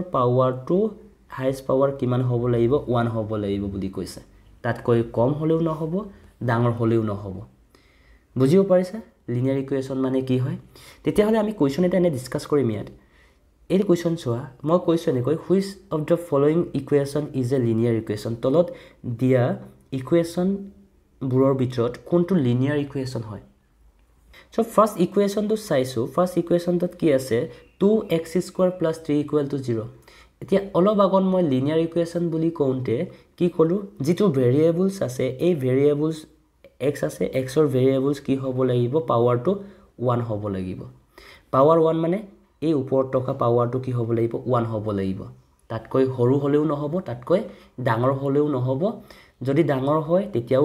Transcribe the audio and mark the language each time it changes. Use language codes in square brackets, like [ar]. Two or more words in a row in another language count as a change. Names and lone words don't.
[as] পাৱাৰটো [en] highest power [as] কিমান হ'ব লাগিব 1 হ'ব লাগিব বুলি কৈছে তাতকৈ কম হলেও নহব ডাঙৰ হলেও নহব বুজিব পাৰিছা [en] linear equation [as] মানে কি হয় তেতিয়া হলে আমি কোৱেশ্চন এটা এনে ডিসকাস কৰিম ইয়াত এই কোৱেশ্চন চোৱা মই কৈছো এনেকৈ [en] which of the following equation is a linear equation [as] তলত দিয়া ইকুৱেশ্যন বুৰৰ ভিতৰত কোনটো [en] linear equation [as] হয় [en] So first equation [as] to চাইছো [en] first equation [as] ত কি আছে 2x² + 3 = 0 এতিয়া অলপ আগত মই [en] linear equation [as] বুলি কওঁতে কি কলো যেটো ভেৰিয়েবলছ আছে এই ভেৰিয়েবলছ x আছে x ৰ ভেৰিয়েবলছ কি হ'ব লাগিব পাৱাৰটো 1 হ'ব লাগিব পাৱাৰ 1 মানে এই ওপৰত থকা পাৱাৰটো কি হ'ব লাগিব 1 হ'ব লাগিব তাতকৈ সৰু হলেও নহব তাতকৈ ডাঙৰ হলেও নহব যদি ডাঙৰ হয় তেতিয়াও